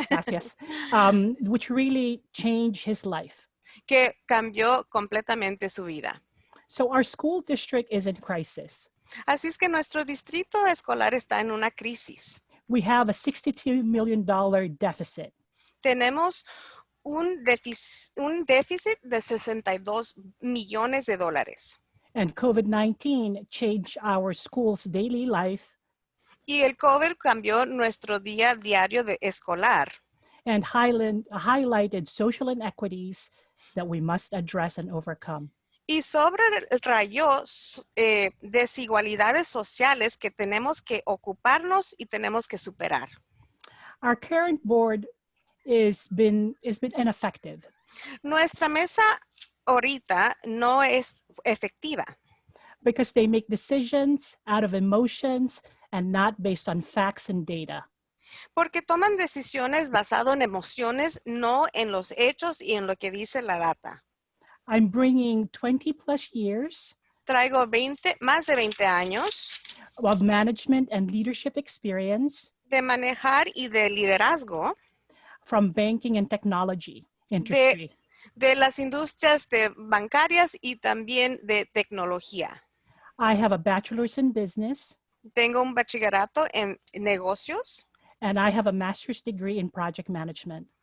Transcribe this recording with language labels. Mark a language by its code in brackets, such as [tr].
[es] gracias, [en] which really changed his life. [es] Que cambió completamente su vida. [en] So our school district is in crisis. [es] Así es que nuestro distrito escolar está en una crisis. [en] We have a $62 million deficit. [es] Tenemos un déficit de 62 millones de dólares. [en] And COVID-19 changed our school's daily life [es] Y el COVID cambió nuestro día diario de escolar. [en] and highlighted social inequities that we must address and overcome. [es] Y rayó desigualdades sociales que tenemos que ocuparnos y tenemos que superar. [en] Our current board has been ineffective [es] Nuestra mesa ahorita no es efectiva [en] because they make decisions out of emotions and not based on facts and data. [es] porque toman decisiones basadas en emociones, no en los hechos y en lo que dice la data. [en] I'm bringing 20 plus years [es] Traigo más de 20 años [en] of management and leadership experience [es] de manejar y de liderazgo [en] from banking and technology industry. [es] de las industrias bancarias y también de tecnología. [en] I have a bachelor's in business [es] Tengo un bachillerato en negocios [en] and I have a master's degree in project management.